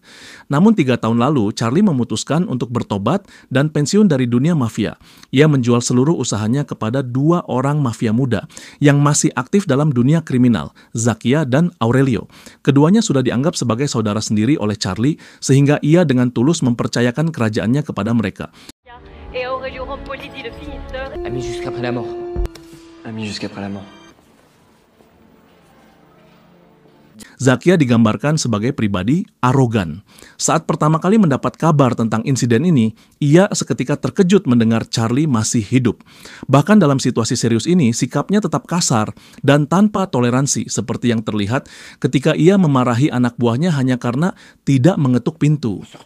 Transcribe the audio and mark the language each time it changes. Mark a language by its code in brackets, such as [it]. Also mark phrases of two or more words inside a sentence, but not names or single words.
[id] Namun 3 tahun lalu, Charlie memutuskan untuk bertobat dan pensiun dari dunia mafia. Ia menjual seluruh usahanya kepada 2 orang mafia muda yang masih aktif dalam dunia kriminal, Zacchia dan Aurelio. Keduanya sudah dianggap sebagai saudara sendiri oleh Charlie, sehingga ia dengan tulus mempercayakan kerajaannya kepada mereka. [fr] Amis jusqu'après la mort. Amis jusqu'après la mort. [id] Zacchia digambarkan sebagai pribadi arogan. Saat pertama kali mendapat kabar tentang insiden ini, ia seketika terkejut mendengar Charlie masih hidup. Bahkan dalam situasi serius ini, sikapnya tetap kasar dan tanpa toleransi seperti yang terlihat ketika ia memarahi anak buahnya hanya karena tidak mengetuk pintu.